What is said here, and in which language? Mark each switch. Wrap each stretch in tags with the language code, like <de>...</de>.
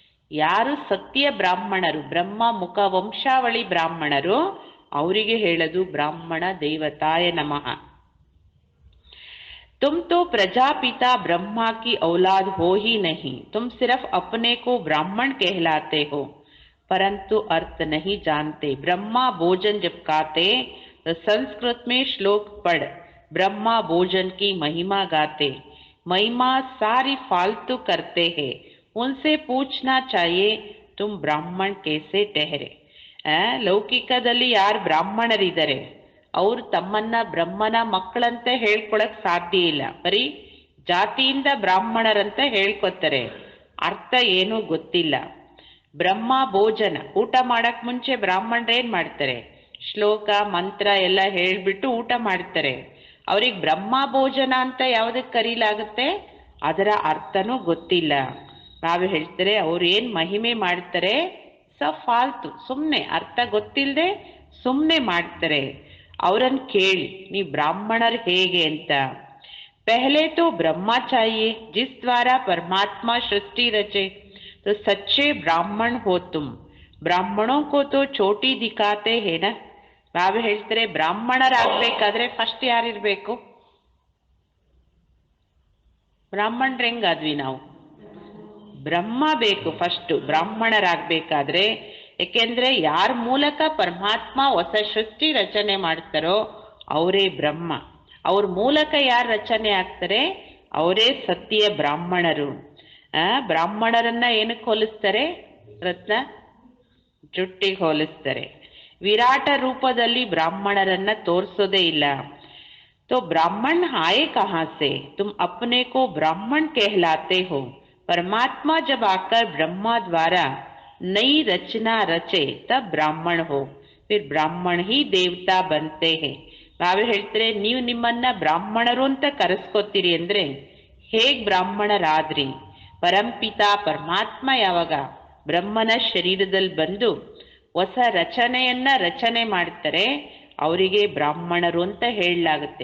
<kn>ಯಾರು ಸತ್ಯ ಬ್ರಾಹ್ಮಣರು, ಬ್ರಹ್ಮ ಮುಖ ವಂಶಾವಳಿ ಬ್ರಾಹ್ಮಣರು, ಅವರಿಗೆ ಹೇಳೋದು ಬ್ರಾಹ್ಮಣ ದೇವತಾಯ ನಮಃ.</kn> <hi>तुम तो प्रजापिता ब्रह्मा की औलाद हो ही नहीं, तुम सिर्फ अपने को ब्राह्मण कहलाते हो परंतु अर्थ नहीं जानते. ब्रह्मा भोजन जब खाते तो संस्कृत में श्लोक पढ़ ब्रह्मा भोजन की महिमा गाते. महिमा सारी फालतू करते हैं, उनसे पूछना चाहिए तुम ब्राह्मण कैसे ठहरे.</hi> <kn>ಲೌಕಿಕದಲ್ಲಿ ಯಾರು ಬ್ರಾಹ್ಮಣರಿದ್ದಾರೆ ಅವ್ರು ತಮ್ಮನ್ನ ಬ್ರಹ್ಮನ ಮಕ್ಕಳಂತ ಹೇಳ್ಕೊಳಕ್ ಸಾಧ್ಯ ಇಲ್ಲ. ಬರೀ ಜಾತಿಯಿಂದ ಬ್ರಾಹ್ಮಣರಂತ ಹೇಳ್ಕೊತಾರೆ, ಅರ್ಥ ಏನೂ ಗೊತ್ತಿಲ್ಲ. ಬ್ರಹ್ಮ ಭೋಜನ, ಊಟ ಮಾಡಕ್ ಮುಂಚೆ ಬ್ರಾಹ್ಮಣರೇನ್ ಮಾಡ್ತಾರೆ, ಶ್ಲೋಕ ಮಂತ್ರ ಎಲ್ಲ ಹೇಳ್ಬಿಟ್ಟು ಊಟ ಮಾಡ್ತಾರೆ. ಅವ್ರಿಗೆ ಬ್ರಹ್ಮ ಭೋಜನ ಅಂತ ಯಾವ್ದಕ್ಕೆ ಕರೀಲಾಗುತ್ತೆ, ಅದರ ಅರ್ಥನೂ ಗೊತ್ತಿಲ್ಲ. ನಾವು ಹೇಳ್ತಾರೆ ಅವ್ರು ಏನ್ ಮಹಿಮೆ ಮಾಡ್ತಾರೆ ಫಾಲ್ತು, ಸುಮ್ನೆ ಅರ್ಥ ಗೊತ್ತಿಲ್ಲದೆ ಸುಮ್ನೆ ಮಾಡ್ತಾರೆ. ಅವರನ್ನು ಕೇಳಿ ನೀವು ಬ್ರಾಹ್ಮಣರು ಹೇಗೆ ಅಂತ.</kn> <hi>पहले तो ब्रह्मा चाहिए जिस द्वारा परमात्मा सृष्टि रचे, तो सच्चे ब्राह्मण हो तुम. ब्राह्मणों को तो छोटी दिखाते है ना.</hi> <kn>ಬಾಬಾ ಹೇಳ್ತಾರೆ ಬ್ರಾಹ್ಮಣರಾಗಬೇಕಾದ್ರೆ ಫಸ್ಟ್ ಯಾರಿರ್ಬೇಕು, ಬ್ರಾಹ್ಮಣರು ಹೆಂಗಾದ್ವಿ ನಾವು, ಬ್ರಹ್ಮ ಬೇಕು ಫಸ್ಟ್ ಬ್ರಾಹ್ಮಣರಾಗಬೇಕಾದ್ರೆ. ಏಕೆಂದ್ರೆ ಯಾರ ಮೂಲಕ ಪರಮಾತ್ಮ ಹೊಸ ಸೃಷ್ಟಿ ರಚನೆ ಮಾಡ್ತಾರೋ ಅವರೇ ಬ್ರಹ್ಮ. ಅವ್ರ ಮೂಲಕ ಯಾರು ರಚನೆ ಆಗ್ತಾರೆ ಅವರೇ ಸತ್ಯ ಬ್ರಾಹ್ಮಣರು. ಬ್ರಾಹ್ಮಣರನ್ನ ಏನಕ್ಕೆ ಹೋಲಿಸ್ತಾರೆ, ರತ್ನ ಜುಟ್ಟಿಗೆ ಹೋಲಿಸ್ತಾರೆ. ವಿರಾಟ ರೂಪದಲ್ಲಿ ಬ್ರಾಹ್ಮಣರನ್ನ ತೋರಿಸೋದೇ ಇಲ್ಲ.</kn> <hi>तो ब्राह्मण आए कहाँ से, तुम अपने को ब्राह्मण कहलाते हो. परमात्मा जब आकर ब्रह्मा द्वारा नई रचना रचे तब ब्राह्मण हो, फिर ब्राह्मण ही देवता बनते हैं.</hi> <kn>ಬಾಬಾ ಹೇಳ್ತಾರೆ ನೀವು ನಿಮ್ಮನ್ನ ಬ್ರಾಹ್ಮಣರು ಅಂತ ಕರೆಸ್ಕೊತೀರಿ ಅಂದ್ರೆ ಹೇಗ್ ಬ್ರಾಹ್ಮಣರಾದ್ರಿ. ಪರಂಪಿತ ಪರಮಾತ್ಮ ಯಾವಾಗ ಬ್ರಹ್ಮನ ಶರೀರದಲ್ಲಿ ಬಂದು ಹೊಸ ರಚನೆ ಮಾಡ್ತಾರೆ ಅವರಿಗೆ ಬ್ರಾಹ್ಮಣರು ಅಂತ ಹೇಳಲಾಗುತ್ತೆ.</kn>